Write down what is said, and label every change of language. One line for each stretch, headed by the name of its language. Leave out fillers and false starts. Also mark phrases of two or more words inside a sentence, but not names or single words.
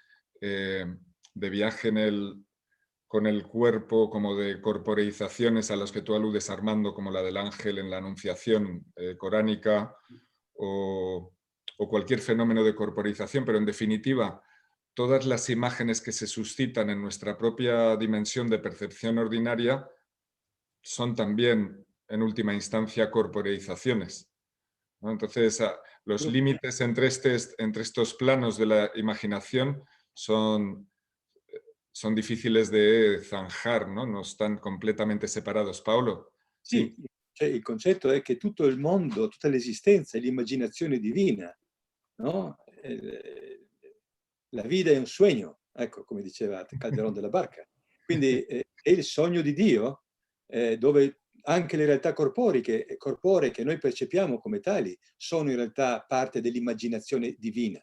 Spanish: con el cuerpo, como de corporeizaciones a las que tú aludes, Armando, como la del ángel en la anunciación coránica, o cualquier fenómeno de corporización, pero en definitiva, todas las imágenes que se suscitan en nuestra propia dimensión de percepción ordinaria son también, en última instancia, corporeizaciones, ¿no? Entonces, los límites entre estos planos de la imaginación son difíciles de zanjar, ¿no? No están completamente separados. Paolo?
Italian: Sì, cioè il concetto è che tutto il mondo, tutta l'esistenza è l'immaginazione divina, no? La vita è un sogno, ecco, come diceva Calderón de la Barca. Quindi è il sogno di Dio, dove anche le realtà corporee che noi percepiamo come tali sono in realtà parte dell'immaginazione divina.